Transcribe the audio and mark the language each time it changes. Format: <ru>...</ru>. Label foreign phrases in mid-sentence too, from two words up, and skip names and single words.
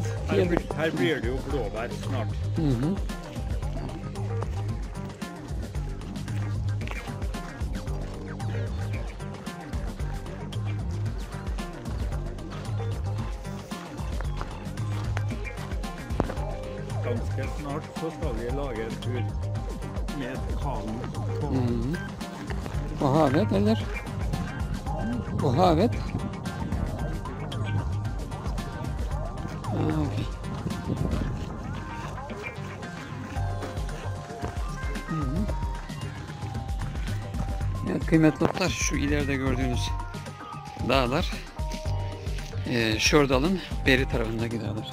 <no>Her blir det jo blåbær snart. Ganske snart så skal vi lage en tur med kano på På havet, eller? På havet? Okay.</no> <tr>Evet kıymetli dostlar, şu ileride gördüğünüz dağlar Şordal'ın beri tarafındaki dağlar.</tr>